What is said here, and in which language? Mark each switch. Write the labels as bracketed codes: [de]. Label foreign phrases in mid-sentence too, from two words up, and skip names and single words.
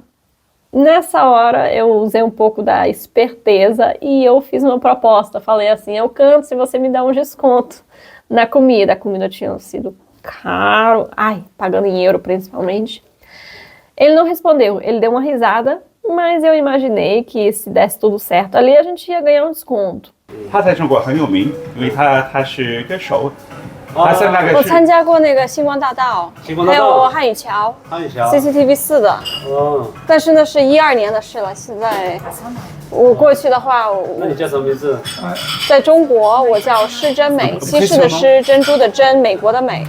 [pt] Nessa hora eu usei um pouco da esperteza e eu fiz uma proposta. Falei assim, eu canto se você me dá um desconto na comida. A comida tinha sido caro, pagando em euro principalmente. Ele não respondeu, ele deu uma risada, mas eu imaginei que se desse tudo certo ali a gente ia ganhar um desconto. [zh] 他在中国很有名，因为他是歌手，他是那个我是参加过那个星光大道，星光大道还有汉语桥汉语桥。，CCTV 4的，哦，但是那是12年的事了。现在我过去的话，那你叫什么名字？在中国我叫施珍美，西式的施，珍珠的珍，美国的美。